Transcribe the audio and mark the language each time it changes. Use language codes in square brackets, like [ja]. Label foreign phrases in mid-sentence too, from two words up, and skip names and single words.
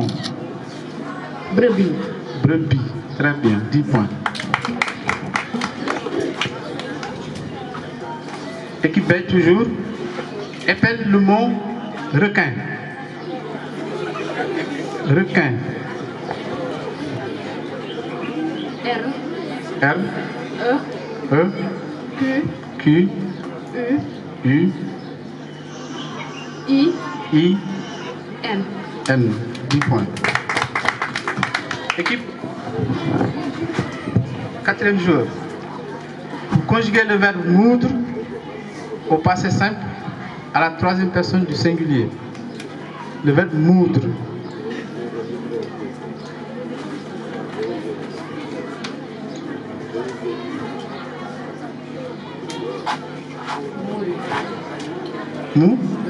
[fr] Brebis. Brebis, très bien, 10 points. Équipe B toujours. Épelle le mot requin. Requin. R. E. Q. U. I. N. 10 points. Équipe. Quatrième joueur. Pour conjuguer le verbe moudre au passé simple à la troisième personne du singulier. Le verbe moudre. Mou?